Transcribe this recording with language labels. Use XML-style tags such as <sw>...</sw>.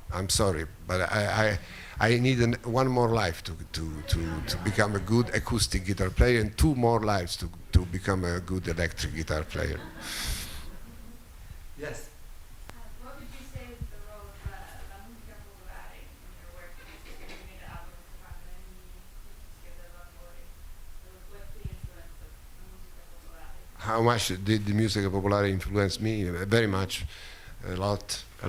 <en>I'm sorry, but I need one more life to become a good acoustic guitar player, and 2 more lives to become a good electric guitar player. Yes. What would you say is the role of</en> <it>la musica popolare</it> <en>in your work?</en> <it>Perché mi viene da parlare di musica dei lavori.</it> <en>What's the influence of</en> <it>la musica popolare?</it> <en>How much did the music popolare influence me? Very much, a lot.</en>